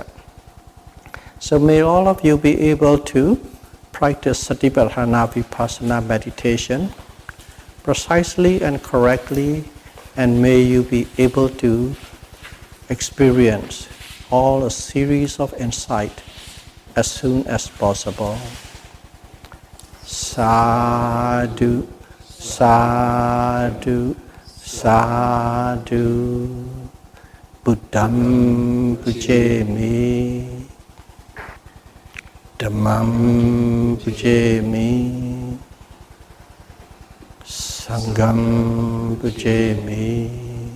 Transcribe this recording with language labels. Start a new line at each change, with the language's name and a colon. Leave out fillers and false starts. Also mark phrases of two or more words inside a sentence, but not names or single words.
English: So may all of you be able to practice
Pali: Satipatthana Vipassana
English: meditation precisely and correctly, and may you be able to experience all a series of insight as soon as possible.
Pali: Sadhu, sadhu, sadhu. Buddham pujemi, Dhammam pujemi, Sangham pujemi.